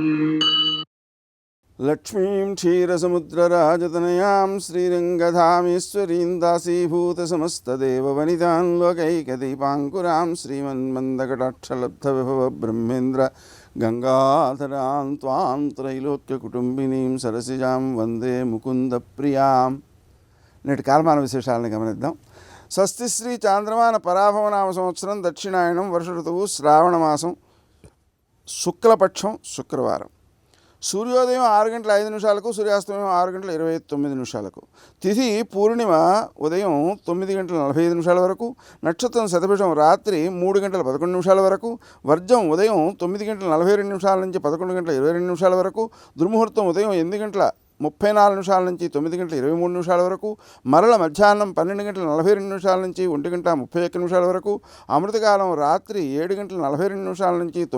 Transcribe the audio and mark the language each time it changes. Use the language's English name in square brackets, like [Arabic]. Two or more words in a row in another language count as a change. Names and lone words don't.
[Sanskrit] लक्ष्मीं क्षीरसमुद्रराजतनयां श्रीरङ्गधामेश्वरीं दासीभूतसमस्तदेववनितां लोकैकदीपाङ्कुरां श्रीमन्मन्दकटाक्षलब्धविभवब्रह्मेन्द्र गङ्गाधरां त्वां त्रैलोक्यकुटुम्बिनीं सरसिजां वन्दे मुकुन्दप्रियां. [Telugu] నేటి కాలమాన విశేషాలను గమనిద్దాం. స్వస్తి శ్రీ చాంద్రమాన పరాభవనామ సంవత్సరం దక్షిణాయనం వర్ష ఋతువు శ్రావణ మాసం శుక్లపక్షం శుక్రవారం. సూర్యోదయం 6:05 సూర్యాస్తమయం 6:29 తిథి పూర్ణిమ ఉదయం 9:45 వరకు, నక్షత్రం శతభిషం రాత్రి 3:11 వరకు, వర్జం ఉదయం 9:42 నుంచి 11:22 వరకు, దుర్ముహూర్తం ఉదయం 8:34 నుంచి 9:23 వరకు, మరల మధ్యాహ్నం 12:42 నుంచి 1:31 వరకు, అమృతకాలం రాత్రి 7:42 నుంచి